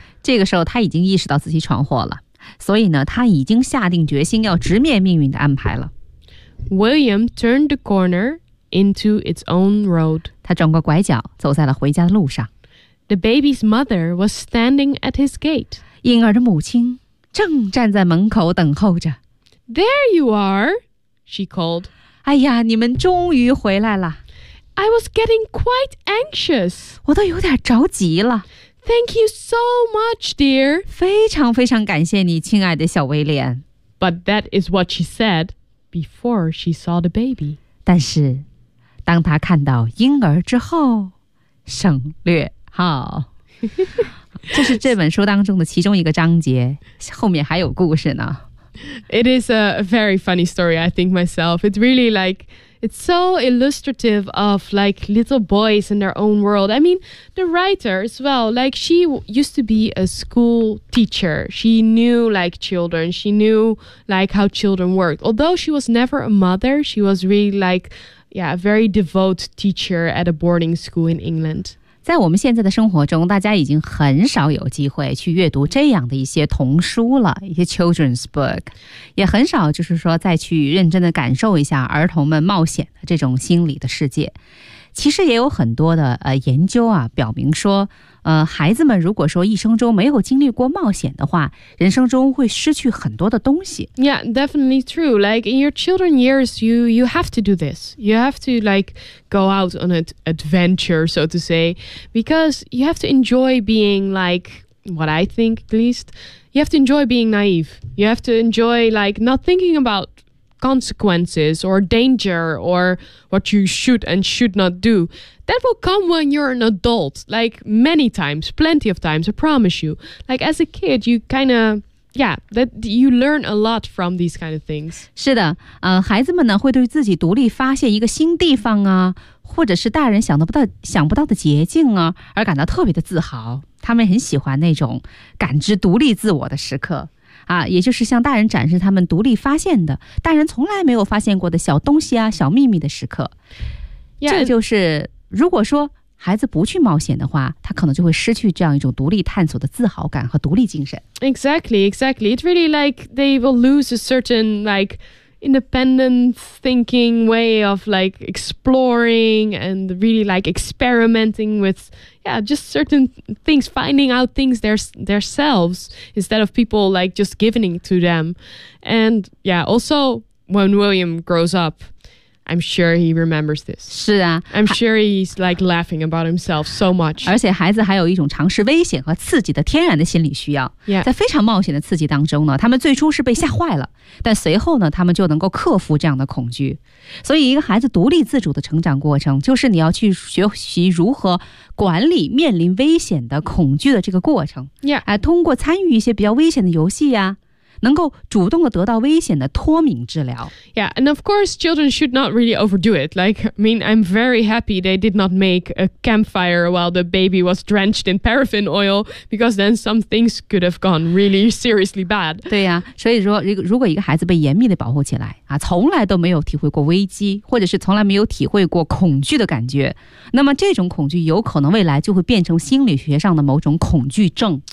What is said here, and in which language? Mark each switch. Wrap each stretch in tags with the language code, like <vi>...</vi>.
<zh>这个时候他已经意识到自己闯祸了所以呢他已经下定决心要直面命运的安排了</zh> <en>William turned the corner into its own road</en> <zh>他转过拐角走在了回家的路上</zh> <en>The baby's mother was standing at his gate</en> <zh>婴儿的母亲正站在门口等候着</zh> <en>There you are, she called</en> <zh>哎呀你们终于回来了</zh> <en>I was getting quite anxious</en> <zh>我都有点着急了</zh> <en>Thank you so much, dear.</en> <zh>非常非常感谢你，亲爱的小威廉。</zh> <en>But that is what she said before she saw the baby.</en> <zh>但是，当她看到婴儿之后，省略号。这是这本书当中的其中一个章节，后面还有故事呢。</zh> <en>It is a very funny story, I think myself. It's really like... It's so illustrative of like little boys in their own world. I mean, the writer as well, like she used to be a school teacher. She knew like children. She knew like how children worked. Although she was never a mother, she was really like, yeah, a very devout teacher at a boarding school in England.</en> <zh>在我们现在的生活中，大家已经很少有机会去阅读这样的一些童书了，一些</zh> <en>children's book，</en> <zh>也很少就是说再去认真的感受一下儿童们冒险的这种心理的世界。其实也有很多的研究啊，表明说，孩子们如果说一生中没有经历过冒险的话，人生中会失去很多的东西。</zh> <en>Yeah, definitely true. Like in your children years, you have to do this. You have to like go out on an adventure, so to say, because you have to enjoy being like what I think at least. You have to enjoy being naive. You have to enjoy like not thinking about. Consequences or danger or what you should and should not do that will come when you're an adult like many times plenty of times I promise you like as a kid you kind of yeah that you learn a lot from these kind of things</en> <zh>是的孩子们呢会对自己独立发现一个新地方啊或者是大人想不到的捷径啊而感到特别的自豪他们很喜欢那种感知独立自我的时刻啊，也就是向大人展示他们独立发现的，大人从来没有发现过的小东西啊，小秘密的时刻。</zh> <en>Yeah,</en> <zh>这就是，如果说孩子不去冒险的话，他可能就会失去这样一种独立探索的自豪感和独立精神。</zh> <en>Exactly, exactly. It's really like they will lose a certain like independent thinking way of like exploring and really like experimenting with, yeah, just certain things, finding out things themselves instead of people like just giving it to them. And yeah, also when William grows up, I'm sure he remembers this.</en> <zh>是啊</zh> <en>I'm sure he's like laughing about himself so much.</en> <zh>而且孩子还有一种尝试危险和刺激的天然的心理需要。</zh> <en>Yeah.</en> <zh>在非常冒险的刺激当中呢，他们最初是被吓坏了，但随后呢，他们就能够克服这样的恐惧。所以一个孩子独立自主的成长过程，就是你要去学习如何管理面临危险的恐惧的这个过程。</zh> <en>Yeah.</en> <zh>通过参与一些比较危险的游戏啊，能够主动地得到危险的脱敏治疗。</zh> <en>Yeah, and of course, children should not really overdo it. Like, I mean, I'm very happy they did not make a campfire while the baby was drenched in paraffin oil, because then some things could have gone really seriously bad.</en> <zh>对呀、啊，所以说，如果一个孩子被严密地保护起来啊，从来都没有体会过危机，或者是从来没有体会过恐惧的感觉，那么这种恐惧有可能未来就会变成心理学上的某种恐惧症。</zh>